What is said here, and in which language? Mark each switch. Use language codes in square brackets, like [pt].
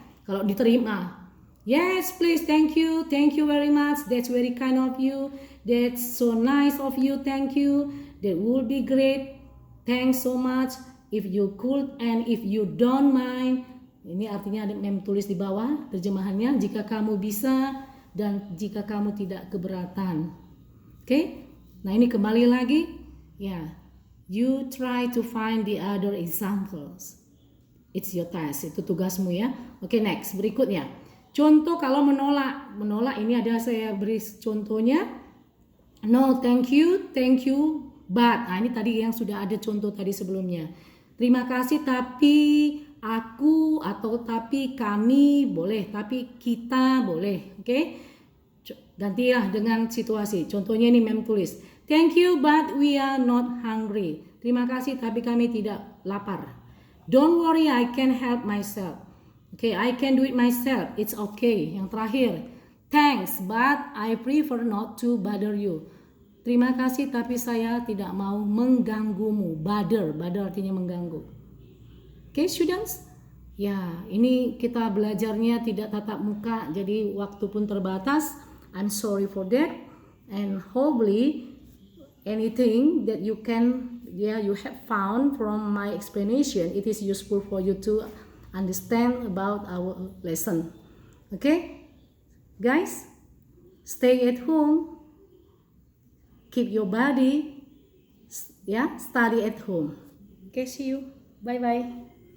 [id] Kalau diterima, [en] yes, please, thank you very much, that's very kind of you, that's so nice of you, thank you, that will be great, thanks so much, if you could, and if you don't mind. [id] Ini artinya ada mem tulis di bawah terjemahannya, jika kamu bisa dan jika kamu tidak keberatan. Oke? Nah, ini kembali lagi. Ya. [en] You try to find the other examples. It's your task. [id] Itu tugasmu ya. Oke, next. Berikutnya. Contoh kalau menolak. Menolak ini ada saya beri contohnya. [en] No, thank you, but. [id] Nah, ini tadi yang sudah ada contoh tadi sebelumnya. Terima kasih tapi aku atau tapi kami boleh, tapi kita boleh. Oke? Gantilah dengan situasi. Contohnya ini mem tulis. [en] Thank you but we are not hungry. [id] Terima kasih tapi kami tidak lapar. [en] Don't worry, I can help myself. Okay, I can do it myself. It's okay. [id] Yang terakhir. [en] Thanks, but I prefer not to bother you. [id] Terima kasih, tapi saya tidak mau mengganggumu. Bother artinya mengganggu. [en] Okay, students? [id] Ya, ini kita belajarnya tidak tatap muka, jadi waktu pun terbatas. [en] I'm sorry for that. And hopefully, anything that you have found from my explanation, it is useful for you to understand about our lesson. Okay? Guys, stay at home, keep your body, study at home. Okay, see you. Bye-bye.